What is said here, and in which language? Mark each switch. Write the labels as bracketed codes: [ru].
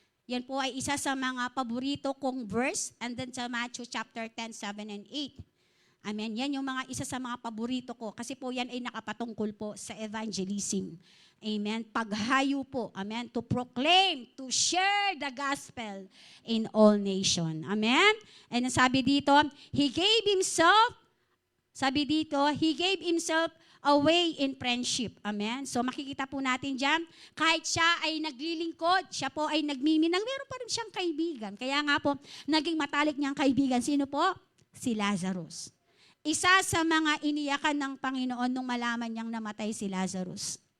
[tl] Yan po ay isa sa mga paborito kong verse, and then sa Matthew chapter 10, 7 and 8. Amen. Yan yung mga isa sa mga paborito ko kasi po yan ay nakapatungkol po sa evangelism. Amen. Paghayo po. Amen. [en] To proclaim, to share the gospel in all nation. Amen. And [tl] sabi dito, [en] He gave Himself, He gave Himself away in friendship. Amen? [tl] So makikita po natin dyan, kahit siya ay naglilingkod, siya po ay nagmiminang, meron pa rin siyang kaibigan. Kaya nga po, naging matalik niyang kaibigan. Sino po? Si Lazarus. Isa sa mga iniyakan ng Panginoon nung malaman niyang namatay si Lazarus.